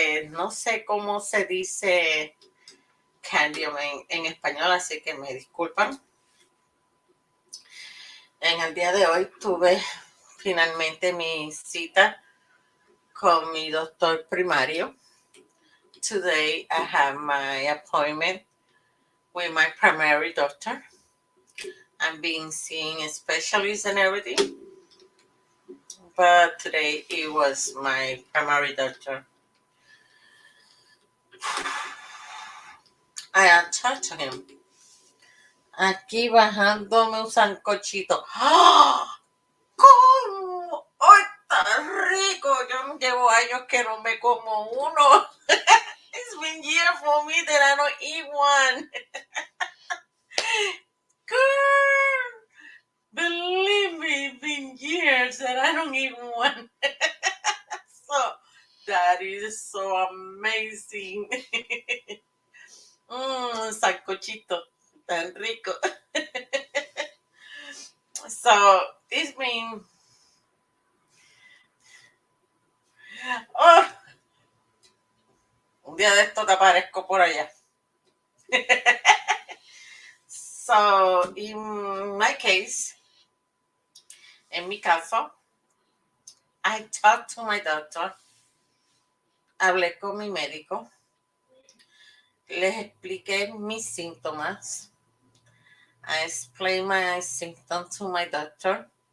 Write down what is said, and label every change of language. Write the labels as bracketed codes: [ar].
[es] No sé cómo se dice cadmium en español, así que me disculpan. En el día de hoy tuve finalmente mi cita con mi doctor primario. [en] Today I have my appointment with my primary doctor. I'm being seen specialists and everything. But today it was my primary doctor. I talked to him. [es] Aquí bajándome un sancochito. ¡Oh! ¿Cómo? ¡Ay, está rico! Yo llevo años que no me como uno. [en] It's been years for me that I don't eat one. Girl, believe me, it's been years that I don't eat one. So, that is so amazing. [es] Sancochito, tan rico. [en] So, it's been... [es] Oh, un día de esto te aparezco por allá. [en] So, in my case, [es] en mi caso, [en] I talked to my doctor. [es] Hablé con mi médico. Les expliqué mis síntomas. [en] I explained my symptoms to my doctor.